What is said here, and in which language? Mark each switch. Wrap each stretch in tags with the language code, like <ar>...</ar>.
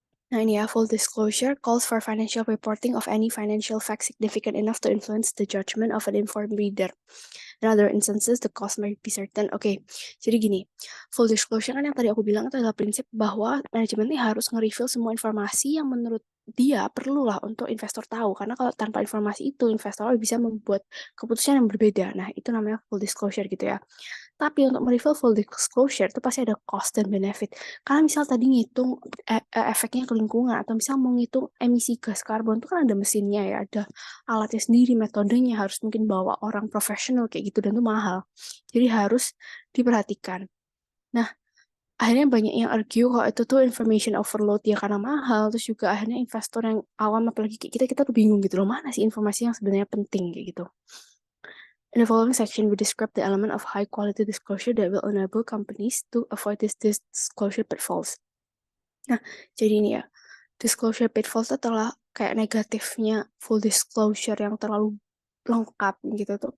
<id>Nah, ini ya,</id> <en>full disclosure calls for financial reporting of any financial fact significant enough to influence the judgment of an informed reader. In other instances, the cost may be certain.</en> <id>Oke, jadi gini, full disclosure kan yang tadi aku bilang itu adalah prinsip bahwa manajemen ini harus nge-reveal semua informasi yang menurut dia perlulah untuk investor tahu. Karena kalau tanpa informasi itu, investor bisa membuat keputusan yang berbeda. Nah, itu namanya full disclosure gitu ya. Tapi untuk mereveal full disclosure itu pasti ada cost dan benefit. Karena misal tadi ngitung efeknya ke lingkungan atau misal mau ngitung emisi gas karbon itu kan ada mesinnya ya, ada alatnya sendiri, metodenya harus mungkin bawa orang profesional kayak gitu dan itu mahal. Jadi harus diperhatikan. Nah, akhirnya banyak yang argue kalau itu tuh information overload ya karena mahal, terus juga akhirnya investor yang awam apalagi kayak kita tuh bingung gitu loh, mana sih informasi yang sebenarnya penting kayak gitu.</id> <en>In the following section, we describe the element of high-quality disclosure that will enable companies to avoid this disclosure pitfalls.</en> <id>Nah, jadi ini ya, disclosure pitfalls itu adalah kayak negatifnya full disclosure yang terlalu lengkap gitu tuh.</id>